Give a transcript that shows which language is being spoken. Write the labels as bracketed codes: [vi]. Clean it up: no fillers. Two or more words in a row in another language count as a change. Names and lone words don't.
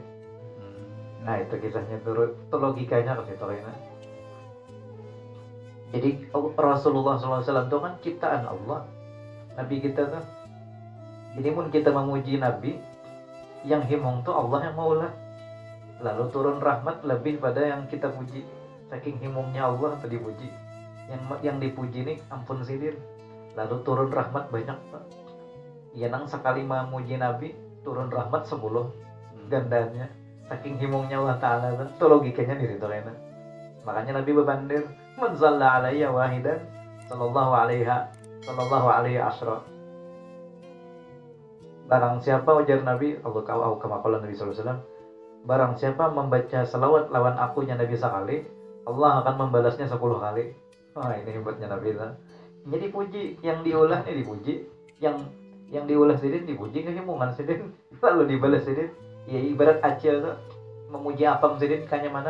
[bjn] Nah itu kisahnya, turun itu logikanya ke situ lainnya. Jadi Rasulullah SAW itu kan ciptaan Allah, Nabi kita tuh. Jadi mun kita memuji Nabi, yang himong tuh Allah yang maulah. Lalu turun rahmat lebih pada yang kita puji. Saking himungnya Allah tadi puji. Yang dipuji nih ampun sidin. Lalu turun rahmat banyak Pak. Ya [ar] nang sekali memuji Nabi turun rahmat 10 gandanya. [bjn] Saking himungnya Allah Ta'ala itu logikanya di situ lainnya. Makanya Nabi berbandir, [ar] man shalla alayya wahidan sallallahu alaihi asyra. [bjn] Barang siapa, ujar Nabi, [ar] Allah kama qala Nabi sallallahu alaihi wasallam, [bjn] barang siapa membaca selawat lawan akunya Nabi sekali, Allah akan membalasnya 10 kali. Wah, ini hebatnya Nabi lah. Jadi puji, yang diulah ini dipuji, yang diulah sidin dipuji, kehimungan sidin lalu dibalas sidin. Ya ibarat acil tuh memuji apam sidin kanya mana?